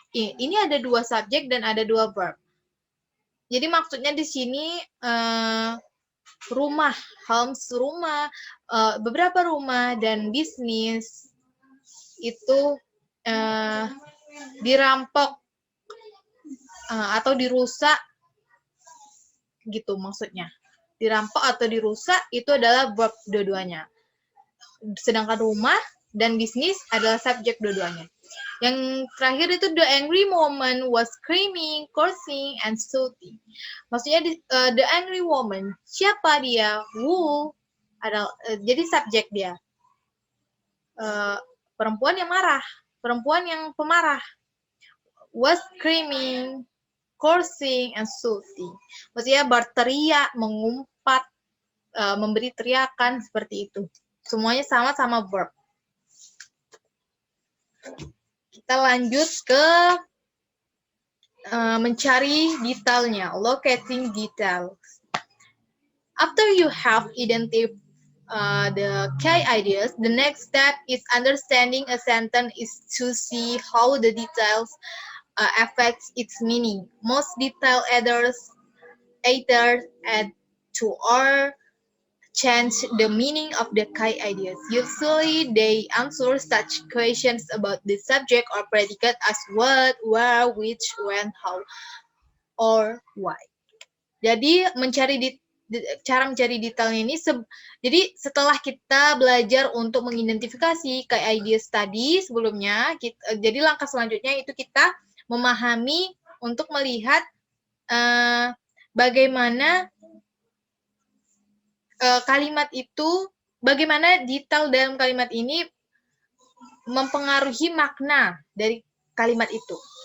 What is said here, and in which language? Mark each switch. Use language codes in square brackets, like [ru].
[id] Ini ada dua subjek dan ada dua verb. Jadi maksudnya di sini rumah, homes rumah, beberapa rumah dan bisnis itu dirampok atau dirusak gitu maksudnya. Dirampok atau dirusak itu adalah verb dua-duanya. Sedangkan rumah dan bisnis adalah subjek dua-duanya. Yang terakhir itu [en] the angry woman was screaming, cursing, and shouting. [id] Maksudnya [en] the angry woman, [id] siapa dia? Who adalah jadi subjek dia. Perempuan yang marah, perempuan yang pemarah. [en] Was screaming, cursing, and shouting. [id] Maksudnya berteriak, mengumpat, memberi teriakan seperti itu. Semuanya sama-sama verb. Kita lanjut ke mencari detailnya, [en] locating details. After you have identified the key ideas, the next step is understanding a sentence is to see how the details affects its meaning. Most detail either add to or change the meaning of the key ideas. Usually, they answer such questions about the subject or predicate as what, where, which, when, how, or why. [id] Jadi cara mencari detailnya ini, jadi setelah kita belajar untuk mengidentifikasi key ideas tadi sebelumnya, jadi langkah selanjutnya itu kita memahami untuk melihat bagaimana kalimat itu, bagaimana detail dalam kalimat ini mempengaruhi makna dari kalimat itu.